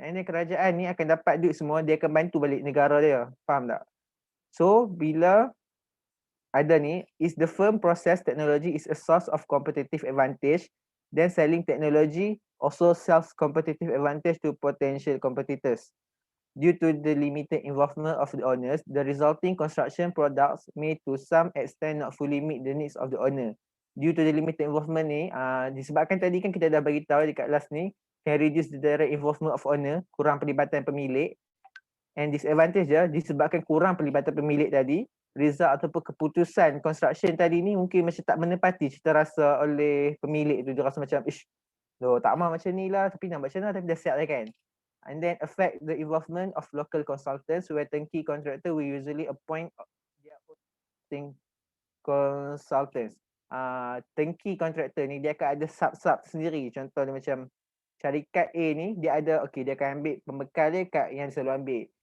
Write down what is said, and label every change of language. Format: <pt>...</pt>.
<en>And then</en> <ms>kerajaan ni akan dapat duit semua, dia akan bantu balik negara dia. Faham tak?</ms> <en>So,</en> <ms>bila ada ni,</ms> <en>is the firm process technology is a source of competitive advantage, then selling technology also sells competitive advantage to potential competitors. Due to the limited involvement of the owners, the resulting construction products may to some extent not fully meet the needs of the owner. Due to the limited involvement</en> <ms>ni, disebabkan tadi kan kita dah bagi tahu dekat last ni,</ms> <en>can reduce the direct involvement of owner,</en> <ms>kurang pelibatan pemilik. And disadvantage dia, disebabkan kurang pelibatan pemilik tadi, result ataupun keputusan construction tadi ni mungkin macam tak menepati cita rasa oleh pemilik tu. Dia rasa macam, tak mahu macam ni lah, tapi nak macam mana, tapi dah siap dah kan.</ms> <en>And then affect the involvement of local consultants, where turnkey contractor will usually appoint their own consultants.</en> <ms>Turnkey contractor ni dia akan ada sub-sub sendiri. Contoh dia macam syarikat A ni dia ada, dia akan ambil pembekal dia kat yang dia selalu ambil.</ms>